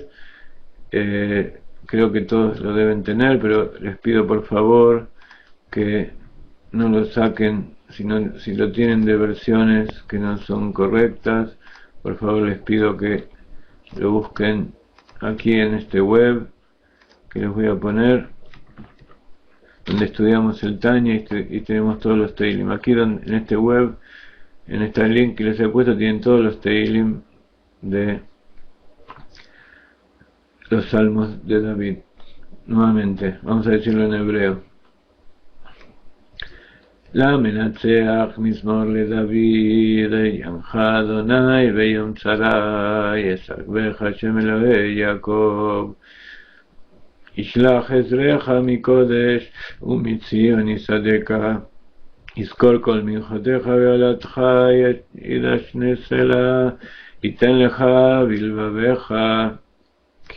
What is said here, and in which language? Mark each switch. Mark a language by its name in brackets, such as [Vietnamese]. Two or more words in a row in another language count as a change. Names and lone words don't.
[Spanish] Creo que todos lo deben tener, pero les pido por favor que no lo saquen, si lo tienen de versiones que no son correctas, por favor les pido que lo busquen aquí en este web que les voy a poner, donde estudiamos el Tanya y tenemos todos los Teilim. Aquí en este web, en este link que les he puesto, tienen todos los Teilim de los salmos de David. Nuevamente, vamos a decirlo en hebreo. [Hebrew] למנצח מזמור לדוד יענך אדוני ביום צרה ישגבך השם אלוהי יעקב, ישלח עזרך מקודש ומציון יסעדך, יזכור כל מלכותיך ועלתך, ידשנה סלע, ייתן לך בלבביך, כי